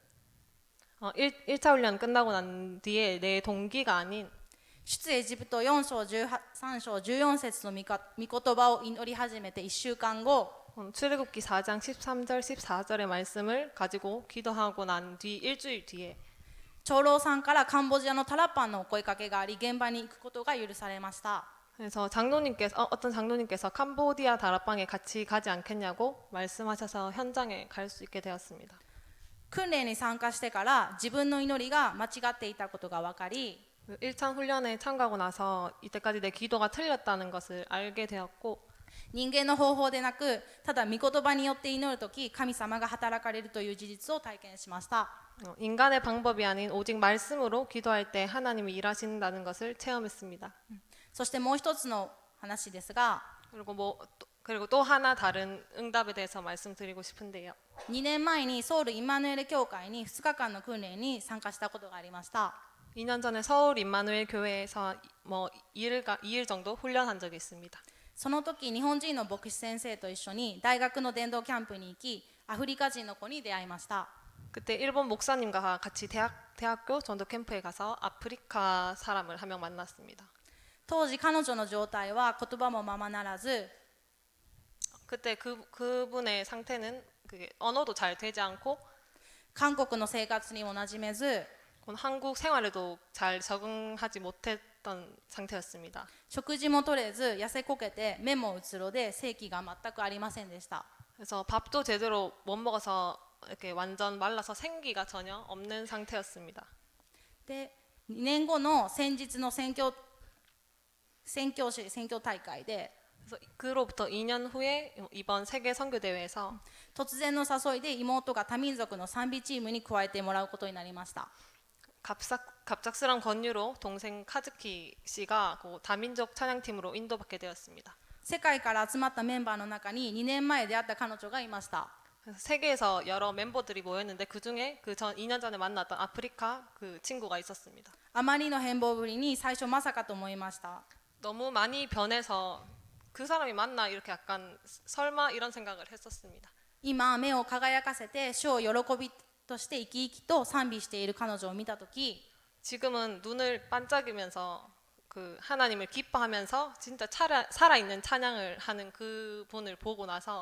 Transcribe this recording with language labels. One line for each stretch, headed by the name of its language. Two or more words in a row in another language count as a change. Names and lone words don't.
Korean: 1차 훈련 끝나고 난 뒤에 내 동기가 아닌
Japanese: 出エジプト4章13章14節の御言葉を祈り始めて1週間後、
Korean: 출애굽기 4장 13절 14절의 말씀을 가지고 기도하고 난 뒤 일주일 뒤에
Japanese: 長老さんからカンボジアのタラパンのお声かけがあり、現場に行くことが許されました。
Korean: 그래서 어떤 장로님께서 캄보디아 다락방에 같이 가지 않겠냐고 말씀하셔서 현장에 갈 수 있게 되었습니다.
Japanese: 訓練に参加してから自分の祈りが間違っていたことが分かり、
Korean: 1차 훈련에 참가하고 나서 이때까지 내 기도가 틀렸다는 것을 알게 되었고
Japanese: 人間の方法でなく、ただ御言葉によって祈るとき、神様が働かれるという事実を体験しました。
Korean: 인간의 방법이 아닌 오직 말씀으로 기도할 때 하나님이 일하신다는 것을 체험했습니다.
Japanese: そしてもう一つの話ですが、
Korean: 그리고 또 하나 다른 응답에 대해서 말씀드리고 싶은데요.
Japanese: 2 年前にソウルインマヌエル教会に2日間の訓練に参加したことがありました。
Korean: 2년 전에 서울 임마누엘 교회에서 2일 정도 훈련한 적이 있습니다.
Japanese: その時日本人の牧師先生と一緒に大学の伝道キャンプに行き、アフリカ人の子に出会いました。
Korean: 그때 일본 목사님과 같이 대학교 전도 캠프에 가서 아프리카 사람을 한 명 만났습니다.
Japanese: 当時彼女の状態は言葉もままならず、
Korean: 그때 그분의 상태는 그게 언어도 잘 되지 않고
Japanese: 韓国の生活にも馴染めず、
Korean: 한국 생활에도 잘 적응하지 못했던 상태였습니다.
Japanese: 食事も取れず痩せこけて目もうつろで生気が全くありませんでした。
Korean: 그래서 밥도 제대로 못 먹어서 이렇게 완전 말라서 생기가 전혀 없는 상태였습니다.
Japanese: で2年後の先日の宣教大会で
Korean: 그래서 그로부터 2년 후에 이번 세계 선교 대회에서
Japanese: 突然の誘いで妹が多民族の賛美チームに加えてもらうことになりました。
Korean: 갑작스런 권유로 동생 카즈키 씨가 그 다민족 찬양팀으로 인도받게 되었습니다.
Japanese: 世界から集まったメンバーの中に2年前出会った彼女がいました。
Korean: 그래서 세계에서 여러 멤버들이 모였는데 그 중에 2년 전에 만났던 아프리카 그 친구가 있었습니다.
Japanese: あまりの変貌ぶりに最初まさかと思いました。
Korean: 너무 많이 변해서 그 사람이 맞나 이렇게 약간 설마 이런 생각을 했었습니다.
Japanese: 今目を輝かせて主を喜びとして生き生きと賛美している彼女を見たとき、
Korean: 지금은 눈을 반짝이면서 그 하나님을 기뻐하면서 진짜 살아있는 찬양을 하는 그 분을 보고 나서